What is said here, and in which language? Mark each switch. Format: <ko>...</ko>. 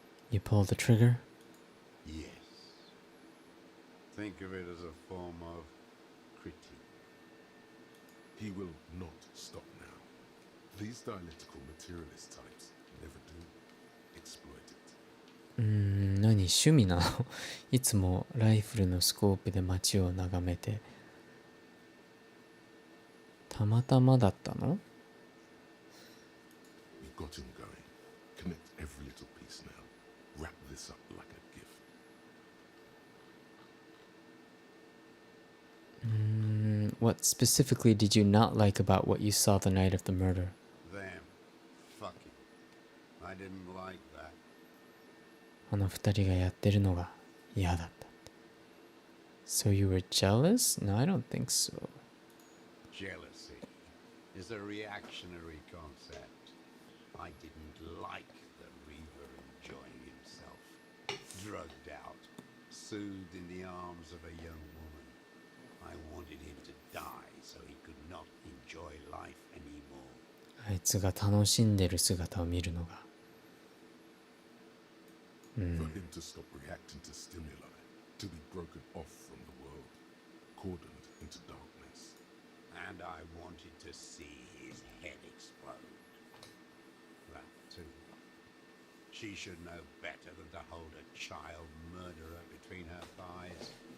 <en>You pull the trigger. Yes. Think of it as a form of critique. He will not stop now. These dialectical materialist types never do. Exploit it.</en> <ja>何趣味なのいつもライフルのスコープで街を眺めて。たまたまだったの</ja> <en>We've got him going. Connect every little piece now. Wrap this up like a gift. What specifically did you not like about what you saw the night of the murder? Them. Fucking. I didn't like that.</en> <ja>あの二人がやってるのが嫌だった。</ja> <en>So you were jealous? No, I don't think so. Jealousy is a reactionary concept. I didn't like the Reaver enjoying himself, drugged out, soothed in the arms of a young woman. I wanted him to die so he could not enjoy life anymore.</en> <ja>あいつが楽しんでる姿を見るのが。</ja> <en>For him to stop reacting to stimuli, to be broken off from the world, cordoned into darkness. And I wanted to see his head explode. That too. She should know better than to hold a child murderer between her thighs.</en>